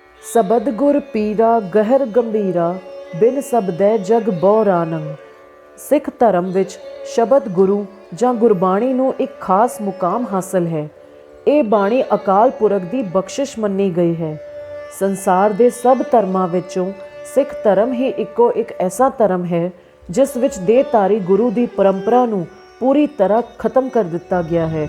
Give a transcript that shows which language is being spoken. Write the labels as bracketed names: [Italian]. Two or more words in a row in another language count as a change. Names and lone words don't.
[Punjabi] सबद गुर पीरा गहर गंभीरा बिन सबदै जग बौरानंग। ਸਿੱਖ ਧਰਮ ਵਿਚ ਸ਼ਬਦ ਗੁਰੂ ਜਾਂ ਗੁਰਬਾਣੀ ਨੂੰ ਇੱਕ ਖਾਸ ਮੁਕਾਮ ਹਾਸਲ ਹੈ। ਇਹ ਬਾਣੀ ਅਕਾਲ ਪੁਰਖ ਦੀ ਬਖਸ਼ਿਸ਼ ਮੰਨੀ ਗਈ ਹੈ। ਸੰਸਾਰ ਦੇ ਸਭ ਧਰਮਾਂ ਵਿੱਚੋਂ ਸਿੱਖ ਧਰਮ ਹੀ ਇੱਕੋ ਇੱਕ ਐਸਾ ਧਰਮ ਹੈ ਜਿਸ ਵਿੱਚ ਦੇਹਧਾਰੀ ਗੁਰੂ ਦੀ ਪਰੰਪਰਾ ਨੂੰ ਪੂਰੀ ਤਰ੍ਹਾਂ ਖਤਮ ਕਰ ਦਿੱਤਾ ਗਿਆ ਹੈ।